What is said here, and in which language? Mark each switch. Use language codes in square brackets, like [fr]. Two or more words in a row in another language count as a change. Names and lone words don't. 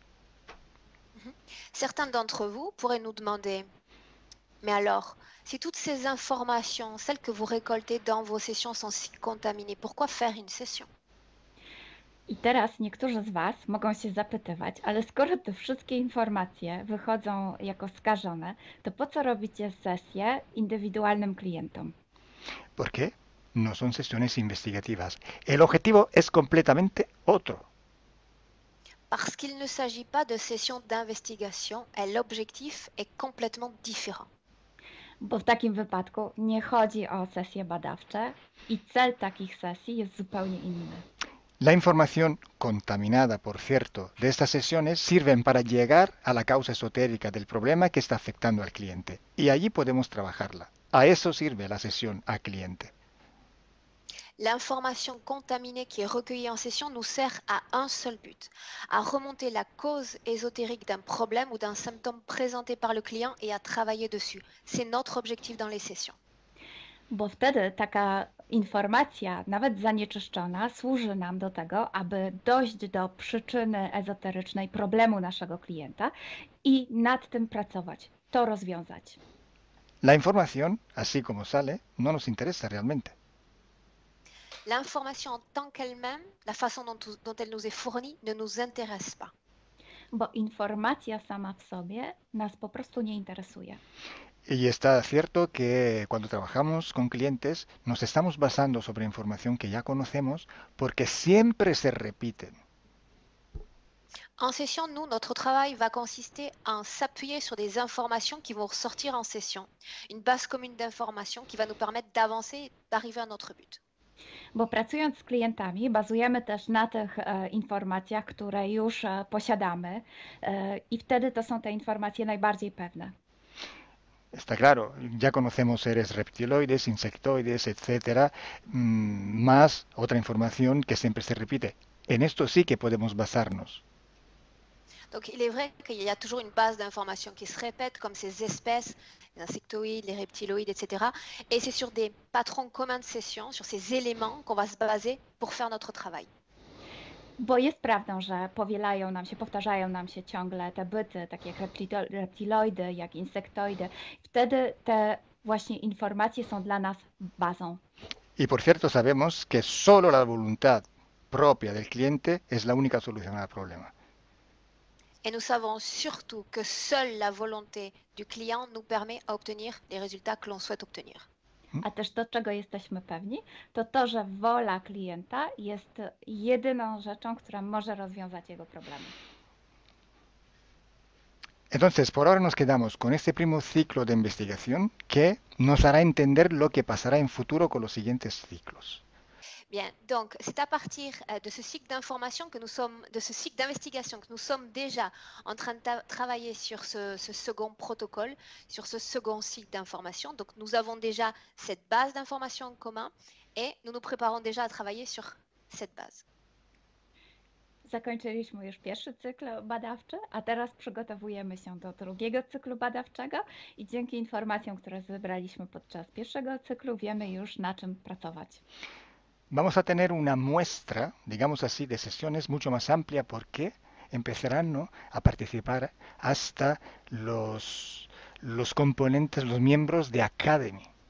[fr] Certains d'entre vous pourraient nous demander, mais alors, si toutes ces informations, celles que vous récoltez dans vos sessions sont si contaminées, pourquoi faire une session? [pl] I teraz niektórzy z Was mogą się zapytywać, ale skoro te wszystkie informacje wychodzą jako skażone, to po co robicie sesje indywidualnym klientom? [es] ¿Por qué? No son sesiones investigativas. El objetivo es completamente otro. [fr] Parce qu'il ne s'agit pas de sessions d'investigation et l'objectif est complètement différent. [pl] Bo w takim wypadku nie chodzi o sesje badawcze i cel takich sesji jest zupełnie inny. [es] La información contaminada, por cierto, de estas sesiones sirven para llegar a la causa esotérica del problema que está afectando al cliente. Y allí podemos trabajarla. A eso sirve la sesión a cliente. [fr] L'information contaminée qui est recueillie en session nous sert à un seul but, à remonter la cause ésotérique d'un problème ou d'un symptôme présenté par le client et à travailler dessus. C'est notre objectif dans les sessions. [pl] Bo wtedy taka informacja, nawet zanieczyszczona, służy nam do tego, aby dojść do przyczyny ezoterycznej problemu naszego klienta i nad tym pracować, to rozwiązać. [es] La información, así como sale, no nos interesa realmente. [fr] L'information en tant qu'elle-même, la façon dont elle nous est fournie, ne nous intéresse pas. [pl] Bo informacja sama w sobie nas po prostu nie interesuje. [es] Y está cierto que cuando trabajamos con clientes nos estamos basando sobre información que ya conocemos porque siempre se repiten. [fr] En session, nous, notre travail va consister à s'appuyer sur des informations qui vont ressortir en session. Une base commune d'informations qui va nous permettre d'avancer et d'arriver à notre but. [pl] Bo pracując z klientami, bazujemy też na tych informacjach, które już posiadamy i wtedy to są te informacje najbardziej pewne. [es] Está claro, ya conocemos seres reptiloides, insectoides, etcétera, más otra información que siempre se repite. En esto sí que podemos basarnos. [fr] Donc il est vrai qu'il y a toujours une base d'informations qui se répète, comme ces espèces, les insectoïdes, les reptiloïdes, etc. Et c'est sur des patrons communs de session, sur ces éléments qu'on va se baser pour faire notre travail. [pl] Bo jest prawdą, że powtarzają nam się ciągle te byty, takie jak reptiloidy, jak insektoidy. Wtedy te właśnie informacje są dla nas bazą. [es] Y por cierto, sabemos que solo la voluntad propia del cliente es la única solución al problema. [fr] Et nous savons surtout que seule la volonté du client nous permet d'obtenir les résultats que l'on souhaite obtenir. [pl] A też to, czego jesteśmy pewni, to to, że wola klienta jest jedyną rzeczą, która może rozwiązać jego problemy. [es] Entonces, por ahora nos quedamos con este primer ciclo de investigación que nos hará entender lo que pasará en futuro con los siguientes ciclos. [fr] Bien, donc c'est à partir de ce cycle d'information que nous sommes, de ce cycle d'investigation que nous sommes déjà en train de travailler sur ce second protocole, sur ce second cycle d'information. Donc nous avons déjà cette base d'information en commun et nous nous préparons déjà à travailler sur cette base. [pl] Zakończyliśmy już pierwszy cykl badawczy, a teraz przygotowujemy się do drugiego cyklu badawczego i dzięki informacjom, które zebraliśmy podczas pierwszego cyklu, wiemy już, na czym pracować. [es] Vamos a tener una muestra, digamos así, de sesiones mucho más amplia porque empezarán, ¿no?, a participar hasta los componentes, los miembros de Academy.